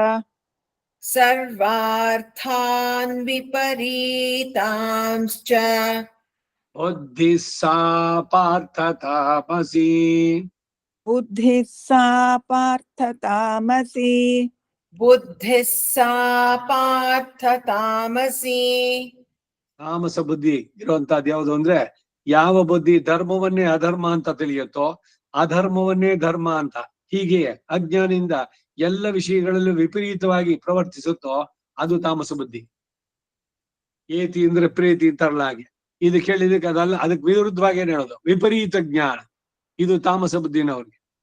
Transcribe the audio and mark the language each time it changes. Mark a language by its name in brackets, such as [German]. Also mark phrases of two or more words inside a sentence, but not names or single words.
[Sanskrit] सर्वार्थान् विपरीतांश्च बुद्धिः सा पार्थ तामसी बुद्धिः सा पार्थ तामसी बुद्धिः सा पार्थ तामसी [Kannada] ತಾಮಸ ಬುದ್ಧಿ ಇರುವಂತಹದ್ದು ಯಾವುದು ಅಂದ್ರೆ ಯಾವ ಬುದ್ಧಿ ಧರ್ಮವನ್ನೇ ಅಧರ್ಮ ಅಂತ ತಿಳಿಯುತ್ತೋ ಅಧರ್ಮವನ್ನೇ ಧರ್ಮ ಅಂತ ಹೀಗೆ ಅಜ್ಞಾನಿಂದ ಎಲ್ಲ ವಿಷಯಗಳಲ್ಲೂ ವಿಪರೀತವಾಗಿ ಪ್ರವರ್ತಿಸುತ್ತೋ ಅದು ತಾಮಸ ಬುದ್ಧಿ. ಏತಿ ಅಂದ್ರೆ ಪ್ರೀತಿ ಅಂತಾರಲ್ಲ ಹಾಗೆ, ಇದು ಕೇಳಿದಕ್ಕೆ ಅದಲ್ಲ, ಅದಕ್ಕೆ ವಿರುದ್ಧವಾಗಿ ಏನ್ ಹೇಳೋದು ವಿಪರೀತ ಜ್ಞಾನ, ಇದು ತಾಮಸ ಬುದ್ಧಿನವ್ರಿಗೆ.